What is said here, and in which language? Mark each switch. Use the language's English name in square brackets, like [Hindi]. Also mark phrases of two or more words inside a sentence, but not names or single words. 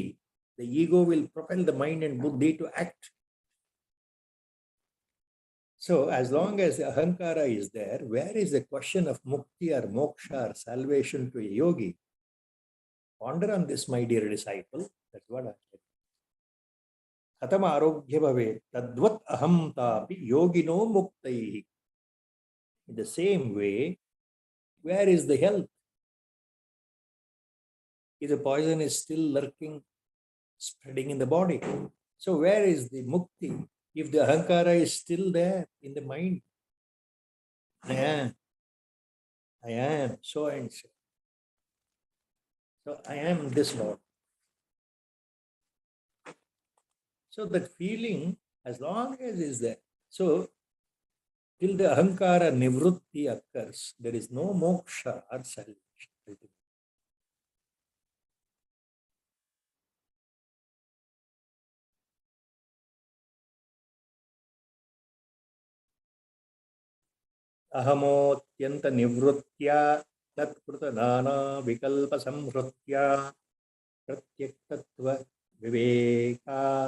[English] The ego will propel the mind and buddhi to act. So as long as the ahankara is there, where is the question of mukti or moksha or salvation to a yogi? Ponder on this, my dear disciple. That's what I said. [Sanskrit] कथम् आरोग्य भवे तद्वत् अहम् तापि योगिनो मुक्तिः. [English] In the same way, where is the health? If the poison is still lurking spreading in the body. So where is the mukti? If the ahankara is still there in the mind, I am so and so. So I am this Lord. So that feeling, as long as is there. So till the [Sanskrit] अहंकार निवृत्ति [English] occurs, there is no moksha or salvation. [Sanskrit] अहमोत्यंत निवृत्त्या तत्कृत नाना विकल्प संहृत्या प्रत्यक्तत्व विवेका